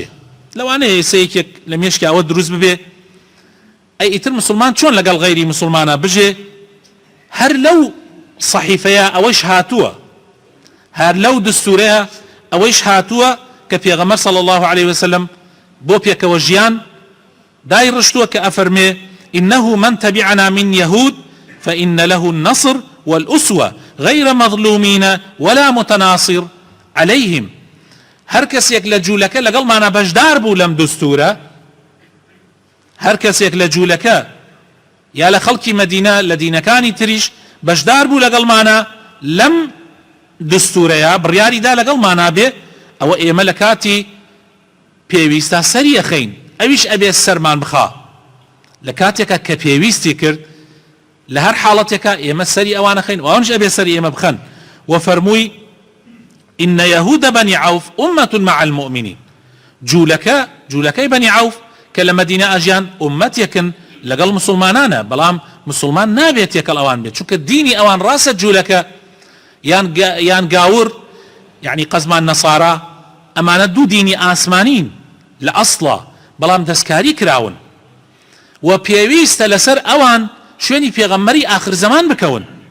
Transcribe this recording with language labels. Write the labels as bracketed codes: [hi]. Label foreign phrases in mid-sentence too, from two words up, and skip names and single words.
[ckb] لەوانەیە سەیەکێک لە مێشکی ئەوە دروست ببێ ئەی ئیتر مسلمان چۆن لەگەڵ غەیری مسلمانە بژێ؟ هەر لەو صەحیفەیە ئەوەش هاتووە، هەر لەو دستورەیە ئەوەش هاتووە کە پێغەمبەر [ar] صلی الله عليه وسلم [ckb] بۆ پێکەوە ژیان دای ڕشتووە کە ئەفەرمێ [ar] إنه من تبعنا من يهود فإن له النصر والأسوة غير مظلومين ولا متناصر عليهم [ckb] هر کەسێک لە جوولەکە لەگەڵمانە بەشدار بوو لەم دستورە، هەر کەسێک لە جوولەکە یا لە خەڵکی مەدینە لە دینەکانی تریش بەشدار بوو لەگەڵمانە لەم دستورەیە بڕیاریدا لەگەڵمانە بێ، ئەوە ئێمە لە کاتی پێویستە سەری ئەخەین، ئەویش ئەبێ سەرمان بخا. لە کاتێکە کە پێویستی کرد لە هەر حاڵەتێکە ئێمە سەری ئەوانە خەین، ئەوانش ئەبێ سەری ئێمە بخەن. [ar] وفەرمووی إن يهود بني عوف أمة مع المؤمنين. [ckb] جوولەکەی بني عوف کە لە مەدینە ئەژیان ئومەتێکن لەگەڵ مسلمانانە، بەڵام مسلمان نابێت یەکەڵ ئەوان بێت، چونکە دینی ئەوان ڕاستە جوولەکە یان گاور، یعنی قەزمان نەسارا، ئەمانە دوو دینی ئاسمانین لە ئەسڵە، بەڵام دەستکاری کراون و پێویستە لەسەر ئەوان شوێنی پێغەمبەری ئاخر زەمان بکەون،